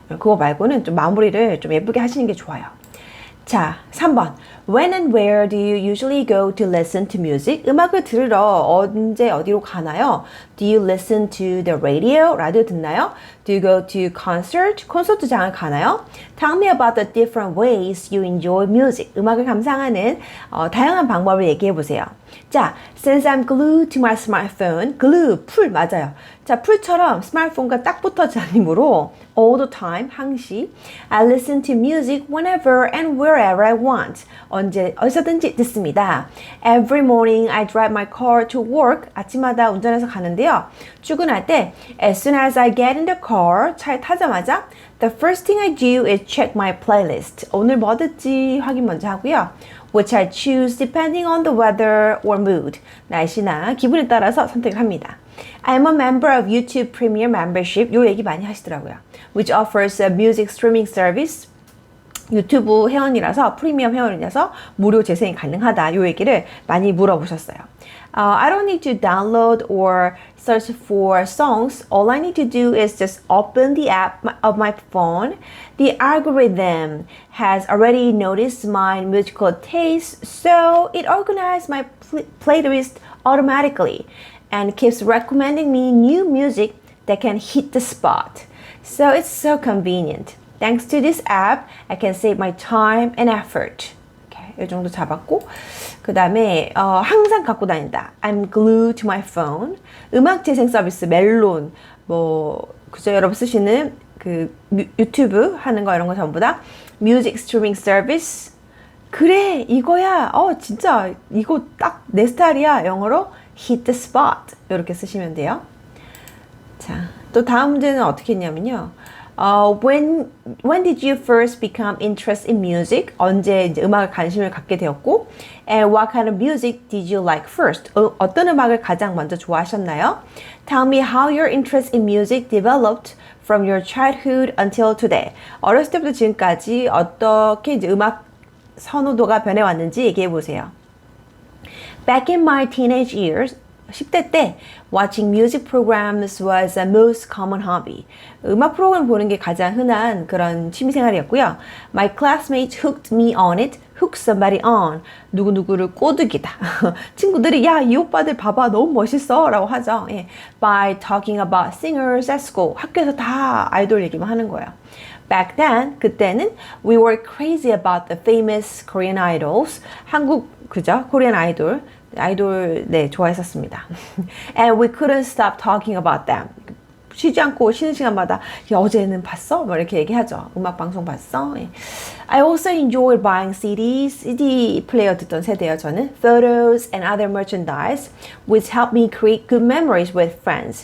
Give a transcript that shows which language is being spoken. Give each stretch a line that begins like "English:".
Korean: 그거 말고는 좀 마무리를 좀 예쁘게 하시는 게 좋아요. 자, 3번.
English: When and where do you usually go to listen to music?
Korean: 음악을 들으러 언제 어디로 가나요?
English: Do you listen to the radio?
Korean: 라디오 듣나요?
English: Do you go to concert?
Korean: 콘서트장을 가나요?
English: Tell me about the different ways you enjoy music.
Korean: 음악을 감상하는 다양한 방법을 얘기해 보세요.
English: 자, since I'm glued to my smartphone. glue,
Korean: 풀 맞아요. 자, 풀처럼 스마트폰과 딱 붙어자님으로
English: all the time,
Korean: 항시
English: I listen to music whenever and wherever I want.
Korean: 언제 어디서든지 듣습니다.
English: Every morning I drive my car to work.
Korean: 아침마다 운전해서 가는데요. 출근할 때
English: as soon as I get in the car,
Korean: 차에 타자마자
English: the first thing I do is check my playlist.
Korean: 오늘 뭐 듣지 확인 먼저 하고요.
English: Which I choose depending on the weather or mood.
Korean: 날씨나 기분에 따라서 선택을 합니다.
English: I'm a member of YouTube Premium Membership.
Korean: 요 얘기 많이 하시더라고요.
English: Which offers a music streaming service.
Korean: 유튜브 회원이라서 프리미엄 회원이라서 무료 재생이 가능하다. 요 얘기를 많이 물어보셨어요.
English: I don't need to download or search for songs. All I need to do is just open the app of my phone. The algorithm has already noticed my musical taste, so it organizes my playlist automatically and keeps recommending me new music that can hit the spot. So it's so convenient. Thanks to this app, I can save my time and effort.
Korean: 이 정도 잡았고 그 다음에 항상 갖고 다닌다.
English: I'm glued to my phone.
Korean: 음악 재생 서비스 멜론 그저 여러분 쓰시는 그 유튜브 하는 거 이런 거 전부 다
English: music streaming service.
Korean: 그래 이거야. 진짜 이거 딱 내 스타일이야. 영어로
English: hit the spot
Korean: 이렇게 쓰시면 돼요. 자, 또 다음 문제는 어떻게 했냐면요.
English: When did you first become interested in music?
Korean: 언제 이제 음악에 관심을 갖게 되었고,
English: and what kind of music did you like first?
Korean: 어떤 음악을 가장 먼저 좋아하셨나요?
English: Tell me how your interest in music developed from your childhood until today.
Korean: 어렸을 때부터 지금까지 어떻게 이제 음악 선호도가 변해왔는지 얘기해 보세요.
English: Back in my teenage years,
Korean: 10대 때
English: watching music programs was the most common hobby.
Korean: 음악 프로그램 보는 게 가장 흔한 그런 취미생활이었고요.
English: My classmates hooked me on it. hook somebody on.
Korean: 누구누구를 꼬드기다. 친구들이 야, 이 오빠들 봐봐. 너무 멋있어. 라고 하죠. 예.
English: By talking about singers at school.
Korean: 학교에서 다 아이돌 얘기만 하는 거예요.
English: Back then,
Korean: 그때는
English: we were crazy about the famous Korean idols.
Korean: 한국, 그죠? 코리안 아이돌 네 좋아했었습니다.
English: And we couldn't stop talking about them.
Korean: 쉬지 않고 쉬는 시간마다 야, 어제는 봤어? 뭐 이렇게 얘기하죠. 음악 방송 봤어? 예.
English: I also enjoyed buying CDs,
Korean: CD 플레이어 듣던 세대예요. 저는
English: photos and other merchandise, which helped me create good memories with friends.